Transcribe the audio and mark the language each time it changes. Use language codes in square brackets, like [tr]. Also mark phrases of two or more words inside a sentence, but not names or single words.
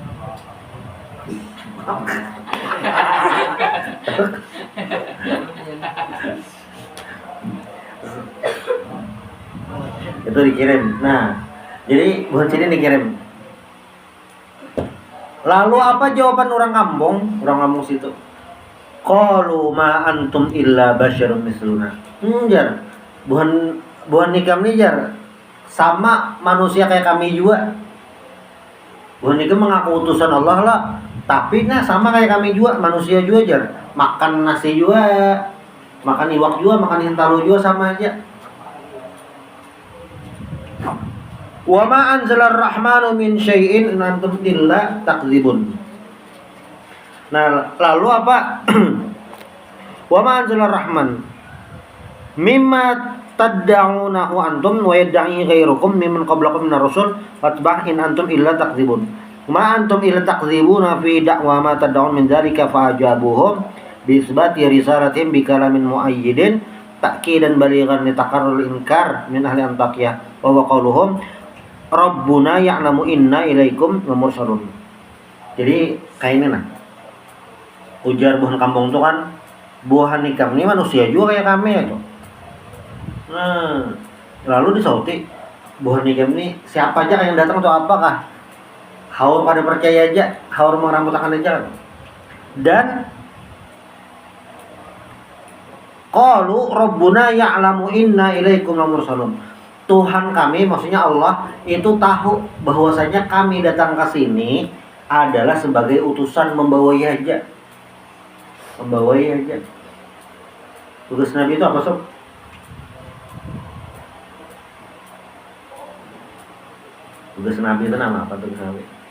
[bjn] Itu dikirim. Nah, jadi bukan sini dikirim. Lalu apa jawaban orang kampung situ? [ar] قالوا ما أنتم إلا بشر مثلنا. [bjn] Jar, bukan nikam nih jar. Sama manusia kayak kami juga. Bukan nikam mengaku utusan Allah lah. Tapi nah sama kayak kami juga, manusia juga jar. Makan nasi juga, makan iwak juga, makan hintalu juga sama aja. [ar] وما أنزل الرحمن من شيء إن أنتم إلا تكذبون. [bjn] Nah, lalu apa? [ar] وما أنزل الرحمن مما تدعونه أنتم ويدعي غيركم ممن قبلكم من الرسل فتبع إن أنتم إلا تكذبون. ما أنتم إلا تكذبون في دعوى ما تدعون من ذلك فأجابهم بإثبات رسالتهم بكلام مؤيد تأكيدا بالغا لتقرر إنكار من أهل أنطاكية وقولهم ربنا يعلم إنا إليكم مرسلون. [bjn] Jadi kayak ini nah. Ujar buhan kampung itu kan buhan nikam ini manusia juga kayak kami ya tuh. Nah, lalu disauti buhan nikam ini siapa aja yang datang atau apakah? Haur pada percaya aja, haur merambutakan aja. [ar] Dan قالوا ربنا يعلم إنا إليكم مرسلون. [bjn] Tuhan kami, maksudnya Allah, itu tahu bahwasanya kami datang ke sini adalah sebagai utusan membawai aja. Membawai aja. Tugas Nabi itu apa, Sob? Tugas Nabi itu nama apa tugas Nabi?